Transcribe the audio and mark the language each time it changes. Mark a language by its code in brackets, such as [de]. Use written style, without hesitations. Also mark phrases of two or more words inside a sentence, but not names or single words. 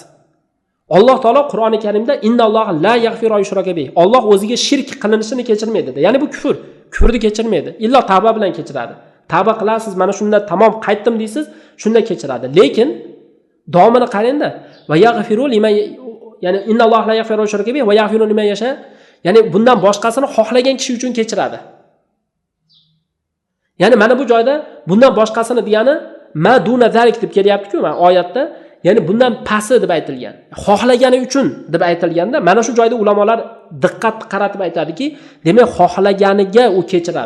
[uz] Alloh taolo Qur'oni Karimda [ar] إن الله لا يغفر يشرك به. [uz] Alloh o'ziga shirk qilinishini kechirmaydi dedi. Ya'ni bu kufr. Kufrni kechirmaydi. Illo tavba bilan kechiradi. Tavba qilasiz, mana shunda tamom qaytdim deysiz, shunda kechiradi. Lekin davomini qarangda. [ar] ويغفر لمن، يعني إن الله لا يغفر يشرك به ويغفر لمن يشاء. [uz] Ya'ni bundan boshqasini xohlagan kishi uchun kechiradi. Ya'ni mana bu joyda bundan boshqasini degani [ar] ما دون ذلك [uz] deb kelyapti-ku mana oyatda. Ya'ni bundan pasi deb aytilgan. Xohlagani uchun deb aytilganda, mana shu joyda ulamolar diqqat qaratib aytadiki, demak xohlaganiga u kechiradi.